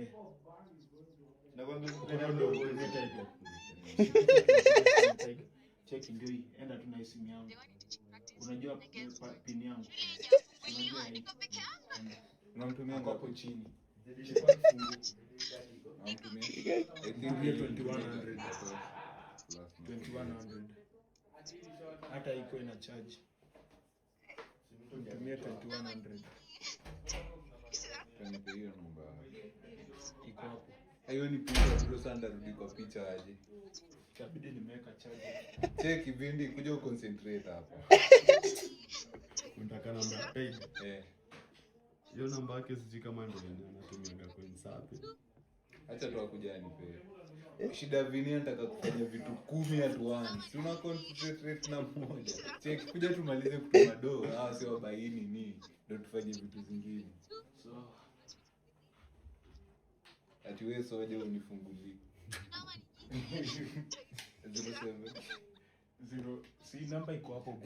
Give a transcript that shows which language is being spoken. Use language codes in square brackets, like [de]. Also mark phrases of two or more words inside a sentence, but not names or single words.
[sw] Na kwambia uko na do tumia Tiger. Check ndio hii. Enda tu na simu yangu. Unajua pin yangu. Unajua hii. Unamtumia hapo chini. Unamtumia. [en] I think [sw] 2100. 2100. Hata iko ina charge. Tumia 2100. Kanipe hiyo namba. Iko hapo. Hiyo ni picha bro, sasa ndarudi kwa picha aje. Kabidi nimeweka charge. Check vindi kuja concentrate hapa. Unataka namba ya page? Hiyo namba yake siji kama ndio anatumia kwa Insapi. Acha tu akuja anipe. Shida vini nataka kufanya vitu 10 [en] at once. [sw] Si una concentrate na moja. Check kuja tumalize kutuma do, sio baini ni ndio tufanye vitu zingine. So ati wewe soja unifungulie. 07 si namba iko hapo bro.